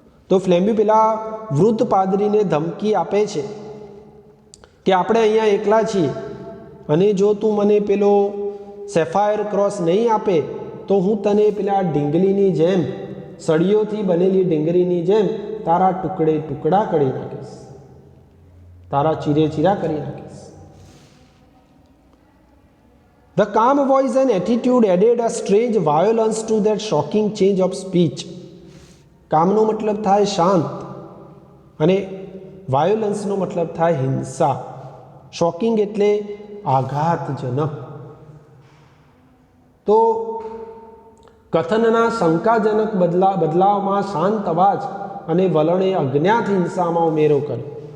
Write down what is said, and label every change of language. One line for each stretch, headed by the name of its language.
Gujarati: તો ફ્લેમ્બ્યુ પેલા વૃદ્ધ પાદરીને ધમકી આપે છે કે આપણે અહીંયા એકલા છીએ અને જો તું મને પેલો સેફાયર ક્રોસ નહીં આપે તો હું તને પેલા ઢીંગલીની જેમ, સળીઓથી બનેલી ઢીંગલીની જેમ તારા ટુકડે ટુકડા કરી નાખીશ, તારા ચીરે ચીરા કરી નાખીશ.
English: The calm voice and attitude added a strange violence to that shocking change of speech.
Gujarati: કામનો મતલબ થાય શાંત અને વાયોલન્સનો મતલબ થાય હિંસા. શોકિંગ એટલે આઘાતજનક. તો કથનના શંકાજનક બદલાવમાં શાંત અવાજ અને વલણે અજ્ઞાત હિંસામાં ઉમેરો કર્યો.